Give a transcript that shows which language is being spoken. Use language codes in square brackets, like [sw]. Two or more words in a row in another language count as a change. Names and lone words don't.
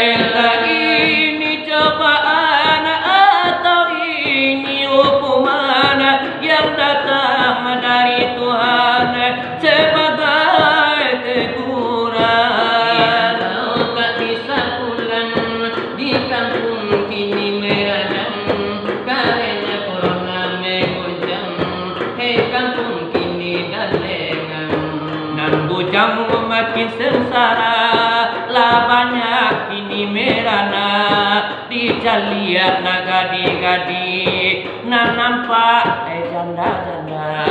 [id] Entah ini cobaan atau ini hukuman yang datang dari Tuhan sebagai teguran. Kalau tak bisa pulang di kampung kini meradang, karena corona mengguncang, hei kampung kini dah lengang. [min] Nan bujang makin sengsara, lah banyak kini merana, dicaliak na gadi-gadi, nan nampak janda-janda.